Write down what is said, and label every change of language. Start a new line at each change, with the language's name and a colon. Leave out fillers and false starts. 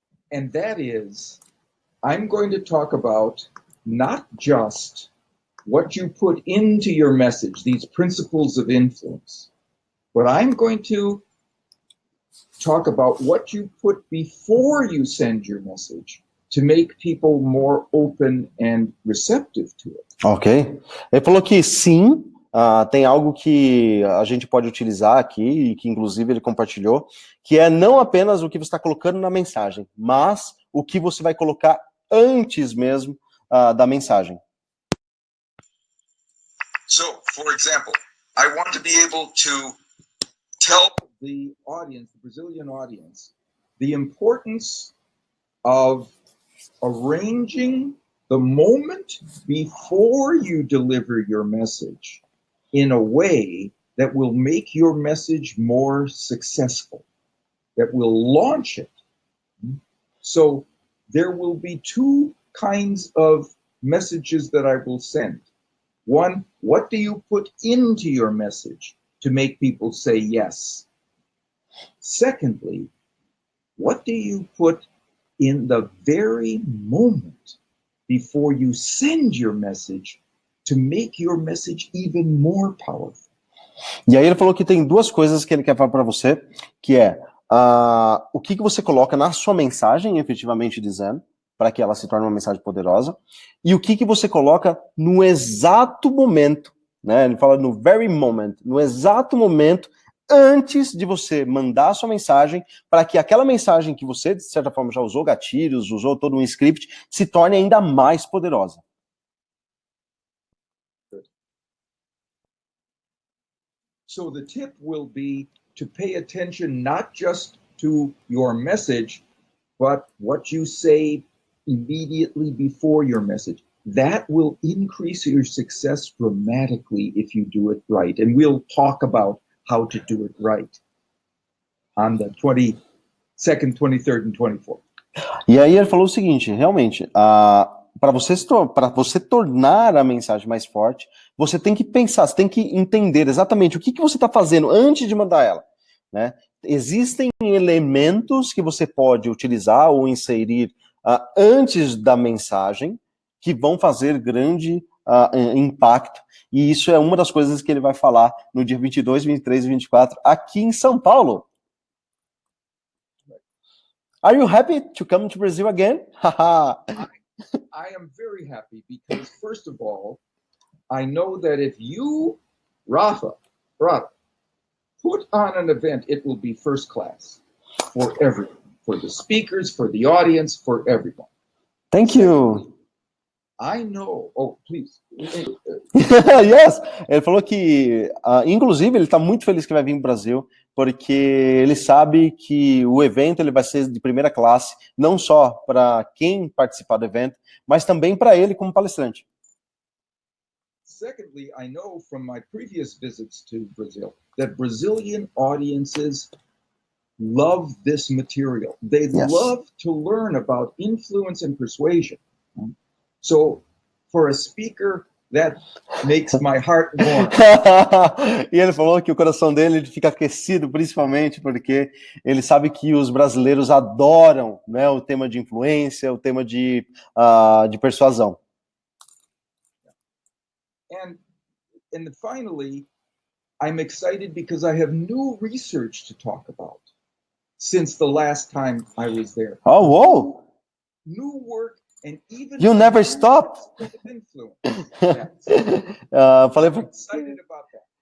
English: And that is, I'm going to talk about not just what you put into your message, these principles of influence, But I'm going to talk about what you put before you send your message to make people more open and receptive to it. Ok.
Portuguese: Ele falou que sim, tem algo que a gente pode utilizar aqui, e que inclusive ele compartilhou, que é não apenas o que você está colocando na mensagem, mas o que você vai colocar antes mesmo da mensagem.
English: So, for example, I want to be able to tell the audience, the Brazilian audience, the importance of arranging the moment before you deliver your message in a way that will make your message more successful, that will launch it. So there will be two kinds of messages that I will send. One, what do you put into your message to make people say yes? Secondly, what do you put in the very moment before you send your message to make your message even more powerful?
Portuguese: E aí ele falou que tem duas coisas que ele quer falar para você, que é o que você coloca na sua mensagem, efetivamente dizendo, para que ela se torne uma mensagem poderosa, e o que você coloca no exato momento, né? Ele fala no
English: very moment,
Portuguese: no exato momento, antes de você mandar a sua mensagem, para que aquela mensagem que você, de certa forma, já usou gatilhos, usou todo um script, se torne ainda mais poderosa.
English: So the tip will be to pay attention not just to your message, but what you say immediately before your message. That will increase your success dramatically if you do it right. And we'll talk about how to do it right on the 22nd, 23rd, and 24th.
Portuguese: E aí ele falou o seguinte, realmente, para você tornar a mensagem mais forte, você tem que pensar, você tem que entender exatamente o que você está fazendo antes de mandar ela, né? Existem elementos que você pode utilizar ou inserir antes da mensagem que vão fazer grande impacto, e isso é uma das coisas que ele vai falar no dia 22, 23 e 24 aqui em São Paulo.
English: Are you happy to come to Brazil again? I am very happy because, first of all, I know that if you, Rafa, put on an event, it will be first class for everyone, for the speakers, for the audience, for everyone. Thank you. I know. Oh, please. Yes.
Portuguese: Ele falou que, inclusive, ele está muito feliz que vai vir para o Brasil, porque ele sabe que o evento ele vai ser de primeira classe, não só para quem participar do evento, mas também para ele como palestrante.
English: Secondly, I know from my previous visits to Brazil that Brazilian audiences love this material. They love to learn about influence and persuasion. So, for a speaker, that makes my heart warm.
Portuguese: E ele falou que o coração dele fica aquecido, principalmente porque ele sabe que os brasileiros adoram, né, o tema de influência, o tema de persuasão.
English: And finally, I'm excited because I have new research to talk about since the last time I was there. Oh, whoa! New work. And even you never stopped.
Portuguese: Falei
English: I'm excited about that.